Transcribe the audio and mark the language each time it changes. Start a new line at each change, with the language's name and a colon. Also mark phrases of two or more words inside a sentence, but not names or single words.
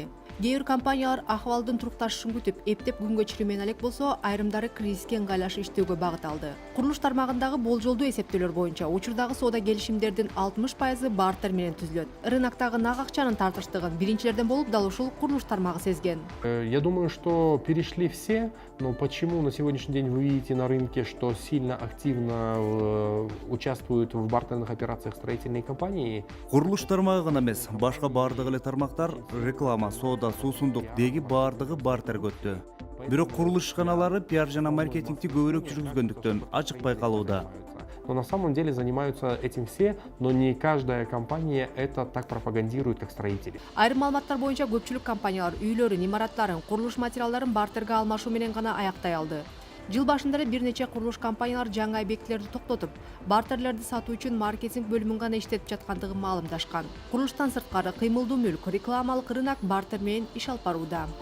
Kyrgyz: Кээ бир компаниялар акыбалдын турукташышын күтүп, эптеп күнгө чирүүмөн элек болсо, айрымдары кризиске ыңгайлашып иштөөгө багыт алды. Курулуш тармагындагы болжолдуу эсептөөлөр боюнча учурдагы соода келишимдердин 60% бартер менен түзүлөт. Рыноктогу нак акчанын тартыштыгын биринчилерден болуп дал ушул курулуш тармагы сезген.
Russian: Я думаю, что перешли все, но почему на сегодняшний день вы видите на рынке, что сильно активно участвуют в бартерных операциях строительные компании?
Kyrgyz: Курулуш тармагы гана эмес, башка баардык эле тармактар реклама, соода, суусундук деги баардыгы бартерге өттү. Бирок курулуш ишканалары пиар жана маркетингти көбүрөөк жүргүзгөндүктөн ачык байкалууда.
Russian: Но на самом деле занимаются этим все, но не каждая компания это так пропагандирует, как строители.
Kyrgyz: Айрым маалыматтар боюнча көпчүлүк компаниялар үйлөрүн, имараттарын, курулуш материалдарын бартерге алмашуу менен гана аяктай алды. Жыл башында эле бир нече курулуш компаниялар жаңы объектилерди токтотуп, бартерлерди сатуу үчүн маркетинг бөлүмүн гана иштетип жаткандыгын маалымдашкан. Курулуштан сырткары кыймылдуу мүлк, рекламалык рынок бартер менен иш алып барууда.